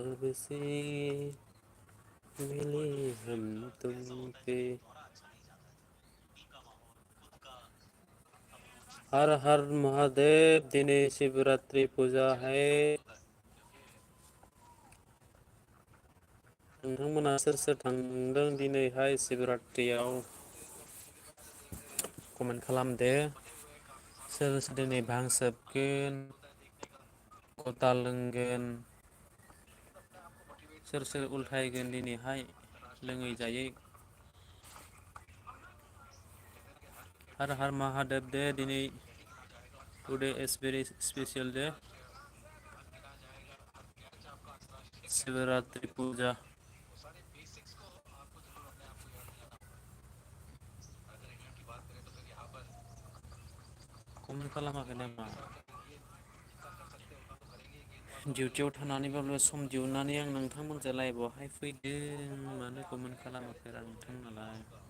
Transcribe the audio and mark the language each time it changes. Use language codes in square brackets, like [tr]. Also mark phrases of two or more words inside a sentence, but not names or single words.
[hi] सबसे मिले हम तुम पे हर हर महादेव [brx] दिनै शिवरात्रि फुजा [hi] है [brx] नोंथांमोना सोर सोर थांदों दिनैहाय शिवरात्रियाव कमेन्ट खालामदो सोर सोर दिनै भां सोबगोन खदाल लोंगोन सोर सोर उल्थायगोन दिनैहाय लोङै जायै [hi] हर हर महादेव [en] दे दिनै today is very special day [brx] शिवरात्रि पूजा कमेन्ट खालामाखै नामा डिउटियाव थानानैबाबो सम दिहुननानै आं नोंथांमोनजों लाइभआवहाय फैदों मानो कमेन्ट खालामाखै नोंथांमोनालाय